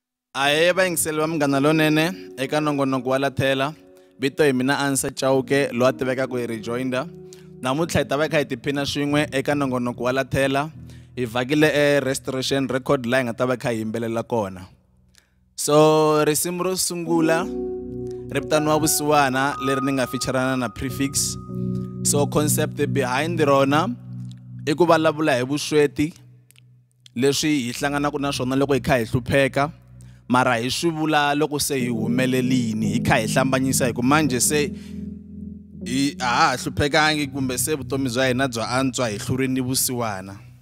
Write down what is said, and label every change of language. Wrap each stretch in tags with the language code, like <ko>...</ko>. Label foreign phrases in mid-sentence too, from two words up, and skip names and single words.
<ts>Aye bayingiseli bami Munghana Lonene eka nongonoko wa Lathela vito hi mina Answer Chauke lo a tiveka ku hi rejoinder namuntlha hi ta va kha hi tiphina swin'we eka nongonoko wa Lathela hi vhakile Restoration Record la hi nga ta va kha hi yimbelela kona. So risimu ro sungula ri vitaniwa Vusiwana leri ni nga featurana na Prefix. So</ts> <en>concept behind</en> <ts>rona i ku vulavula hi vusweti leswi hi hlanganaka na swona loko hi kha hi hlupheka, mara hi swi vula loko se hi humelelini hi kha hi hlambanyisa hi ku manje se hi ha hluphekangi kumbe se vutomi bya hina bya antswa hi hlurini vusiwana.</ts>